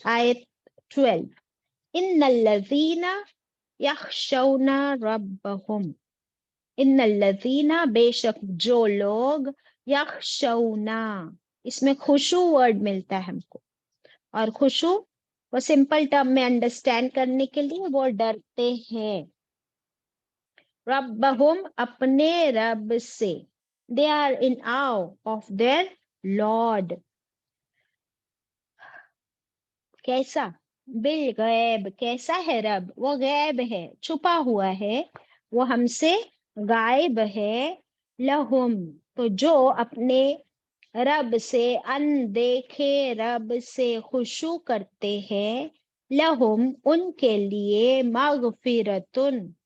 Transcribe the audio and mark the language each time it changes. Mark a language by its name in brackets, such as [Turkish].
[Urdu] آیت 12، [Arabic] ان الذین یخشون ربہم، ان الذین [Urdu] بے شک جو لوگ، یخشون، اس میں خشوع ورڈ ملتا ہے ہم کو. اور خشوع وہ سمپل ٹرم میں انڈرسٹینڈ کرنے کے لیے وہ ڈرتے ہیں. ربہم اپنے رب سے. [English] They are in awe of their Lord. [Urdu] کیسا؟ بالغیب. کیسا ہے رب؟ وہ غیب ہے، چھپا ہوا ہے، وہ ہم سے غائب ہے. لہم، تو جو اپنے رب سے، اندیکھے رب سے خشوع کرتے ہیں، لہم ان کے لیے، مغفرتن